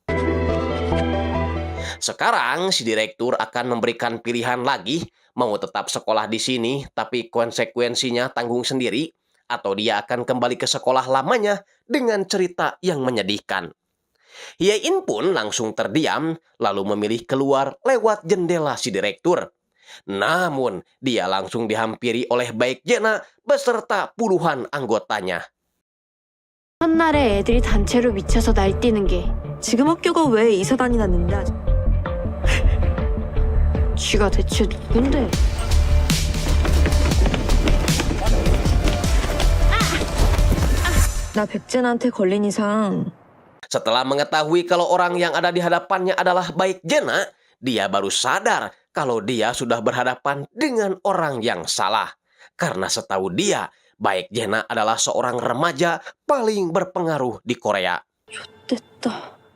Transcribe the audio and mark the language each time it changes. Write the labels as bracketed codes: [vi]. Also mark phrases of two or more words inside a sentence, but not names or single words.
[id] Sekarang si direktur akan memberikan pilihan lagi, mau tetap sekolah di sini tapi konsekuensinya tanggung sendiri, atau dia akan kembali ke sekolah lamanya dengan cerita yang menyedihkan. Hye-in pun langsung terdiam, lalu memilih keluar lewat jendela si direktur. Namun, dia langsung dihampiri oleh Baek Jena beserta puluhan anggotanya. [ko] 첫날에 애들이 단체로 미쳐서 날뛰는 게 지금 학교가 왜 이사단이 났는데 쥐가 대체 누군데? 나 백진한테 걸린 이상 [id] Setelah mengetahui kalau orang yang ada di hadapannya adalah Baek Jena, dia baru sadar kalau dia sudah berhadapan dengan orang yang salah. Karena setahu dia, Baek Jena adalah seorang remaja paling berpengaruh di Korea. [ko] 됐다.